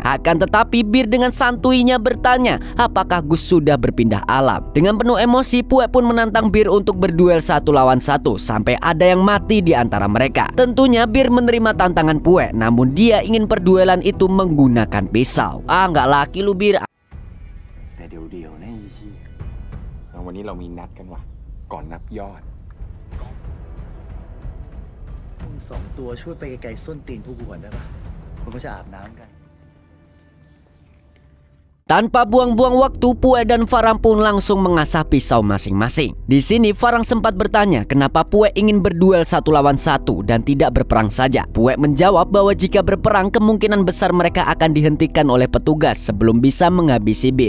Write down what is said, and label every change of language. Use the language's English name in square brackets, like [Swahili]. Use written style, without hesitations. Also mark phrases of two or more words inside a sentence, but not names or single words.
[Indonesian] Akan tetapi Bir dengan santuinya bertanya apakah Gus sudah berpindah alam. Dengan penuh emosi, Pue pun menantang Bir untuk berduel 1 lawan 1 sampai ada yang mati di antara mereka. Tentunya Bir menerima tantangan Pue, namun dia ingin perduelan itu menggunakan pisau. Nggak laki lu Bir. [Thai] วันนี้เรามีนัดกันว่ะก่อนนับยอด มึง2 ตัวช่วยไปไกลๆส้นตีนพวกกูก่อนได้ปะมันก็จะอาบน้ำกัน [Indonesian] Tanpa buang-buang waktu, Pue dan Farang pun langsung mengasah pisau masing-masing. Di sini Farang sempat bertanya kenapa Pue ingin berduel 1 lawan 1 dan tidak berperang saja. Pue menjawab bahwa jika berperang kemungkinan besar mereka akan dihentikan oleh petugas sebelum bisa menghabisi Bir.